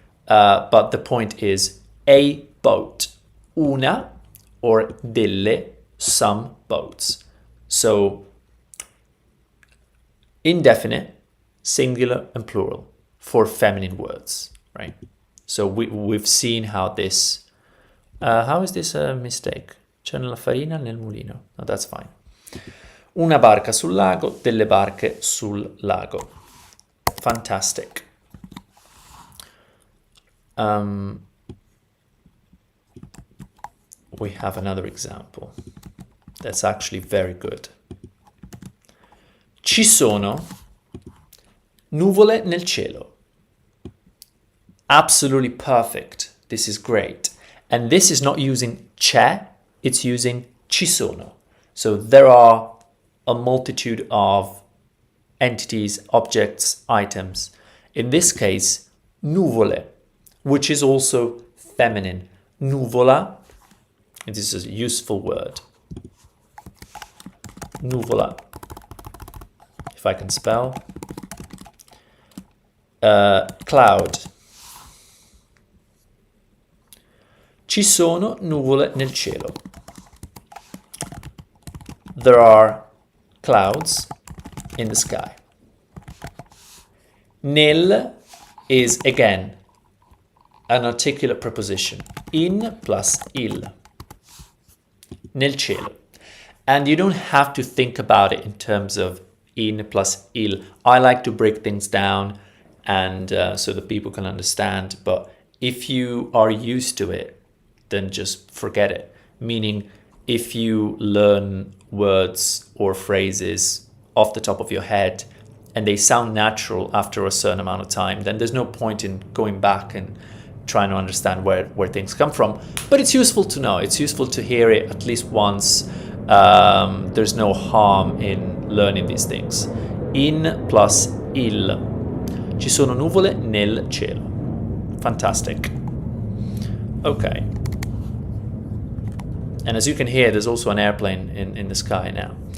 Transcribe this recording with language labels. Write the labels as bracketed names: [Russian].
[English] But the point is a boat. Una or delle, some boats. So, indefinite, singular and plural for feminine words, right? So we've seen how this, how is this a mistake? [Italian] C'è la farina nel mulino. [English] No, that's fine. [Italian] Una barca sul lago, delle barche sul lago. [English] Fantastic. We have another example that's actually very good. [Italian] Ci sono nuvole nel cielo. [English] Absolutely perfect. This is great. And this is not using c'è, it's using ci sono. So there are a multitude of entities, objects, items. In this case, nuvole, which is also feminine. Nuvola, it is a useful word. Nuvola, if I can spell. Cloud. [Italian] Ci sono nuvole nel cielo. [English] There are clouds in the sky. Nel is again an articulate preposition. In plus il. [Italian] Nel cielo. [English] And you don't have to think about it in terms of in plus il. I like to break things down and so that people can understand. But if you are used to it, then just forget it. Meaning, if you learn words or phrases off the top of your head and they sound natural after a certain amount of time, then there's no point in going back and trying to understand where things come from. But it's useful to know. It's useful to hear it at least once. There's no harm in learning these things. In plus il. [Italian] Ci sono nuvole nel cielo. [English] Fantastic. Okay. And as you can hear, there's also an airplane in the sky now.